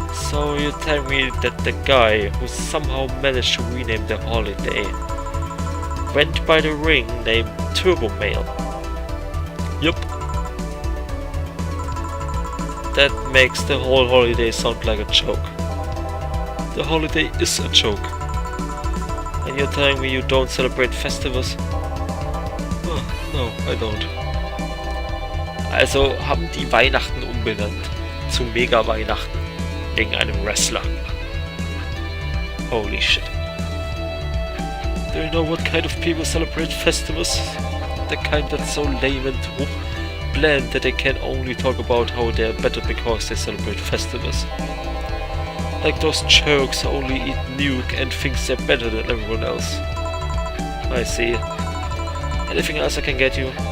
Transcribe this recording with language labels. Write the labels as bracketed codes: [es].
[en] So you tell me that the guy who somehow managed to rename the holiday went by the ring named Turbo Male? Yup. That makes the whole holiday sound like a joke. The holiday is a joke. And you're telling me you don't celebrate festivals? Oh, no, I don't. [de] Also haben die Weihnachten umbenannt zu Mega Weihnachten wegen einem Wrestler. [en] Holy shit. Do you know what kind of people celebrate festivals? The kind that's so lame and bland that they can only talk about how they're better because they celebrate festivals. Like those jerks who only eat nuke and thinks they're better than everyone else. I see. Anything else I can get you?